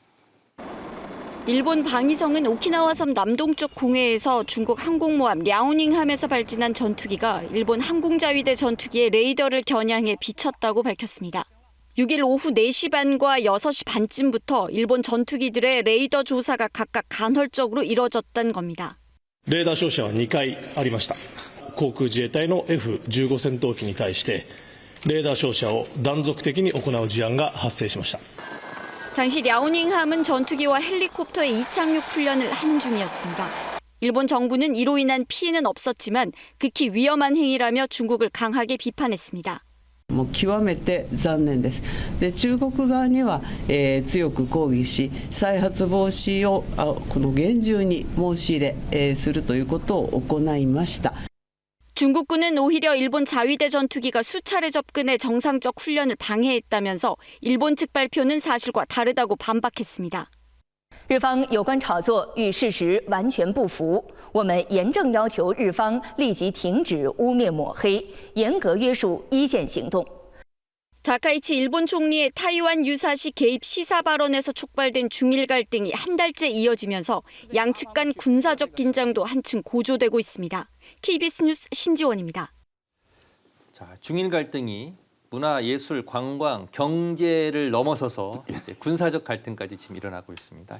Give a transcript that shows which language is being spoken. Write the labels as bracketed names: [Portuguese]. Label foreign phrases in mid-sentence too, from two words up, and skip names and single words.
[Korean] 일본 방위성은 오키나와 섬 남동쪽 공해에서 중국 항공모함 랴오닝함에서 발진한 전투기가 일본 항공자위대 전투기의 레이더를 겨냥해 비쳤다고 밝혔습니다. 6일 오후 4시 반과 6시 반쯤부터 일본 전투기들의 레이더 조사가 각각 간헐적으로 이뤄졌다는 겁니다. [Japanese] レーダー照射は2回ありました。航空自衛隊の F-15 戦闘機に対してレーダー照射を断続的に行う事案が発生しました。 [Korean] 당시 랴오닝함은 전투기와 헬리콥터의 이착륙 훈련을 하는 중이었습니다. 일본 정부는 이로 인한 피해는 없었지만 극히 위험한 행위라며 중국을 강하게 비판했습니다. [Japanese] もう極めて残念です。で、中国側には、強く抗議し、再発防止をこの厳重に申し入れ、するということを行いました。 [Korean] 중국군은 오히려 일본 자위대 전투기가 수차례 접근해 정상적 훈련을 방해했다면서 일본 측 발표는 사실과 다르다고 반박했습니다. [Chinese] 日方有关炒作与事实完全不符，我们严正要求日方立即停止污蔑抹黑，严格约束一线行动。 [Korean] 다카이치 일본 총리의 타이완 유사시 개입 시사 발언에서 촉발된 중일 갈등이 한 달째 이어지면서 양측 간 군사적 긴장도 한층 고조되고 있습니다. KBS 뉴스 신지원입니다. 자, 중일 갈등이 문화, 예술, 관광, 경제를 넘어서서 이제 군사적 갈등까지 지금 일어나고 있습니다.